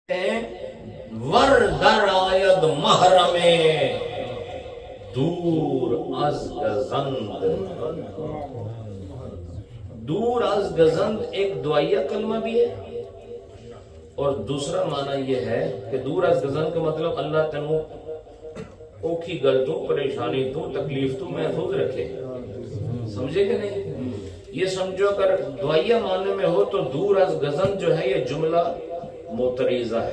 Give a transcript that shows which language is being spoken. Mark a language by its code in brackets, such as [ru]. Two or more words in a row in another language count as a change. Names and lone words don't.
[fa] ور در آید محرم دور از گزند. دور از گزند [ur] ایک دعائیہ کلمہ بھی ہے اور دوسرا معنی یہ ہے کہ [fa] دور از گزند [ur] کا مطلب [pa] اللہ تنو اوکھی گل تو پریشانی تو تکلیف تو محفوظ رکھے. [ur] سمجھے کہ نہیں؟ یہ سمجھو اگر دعائیہ معنی میں ہو تو [fa] دور از گزند [ur] جو ہے یہ جملہ معتریضہ ہے.